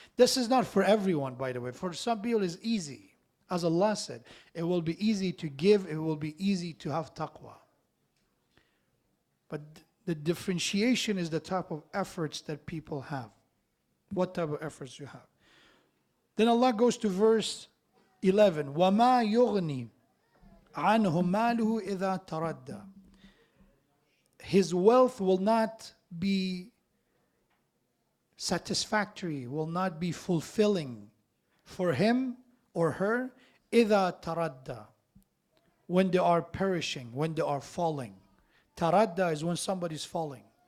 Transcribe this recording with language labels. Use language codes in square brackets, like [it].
[en] This is not for everyone, by the way. For some people, it's easy. As Allah said, it will be easy to give, it will be easy to have taqwa. But the differentiation is the type of efforts that people have. What type of efforts you have. Then Allah goes to verse 11. [ar] وَمَا يُغْنِي عَنْهُ مَالُهُ إِذَا تَرَدَّى. [en] His wealth will not be satisfactory, will not be fulfilling for him or her, [ar] إِذَا تَرَدَّى. [en] When they are perishing, when they are falling. Taradda is when somebody's falling.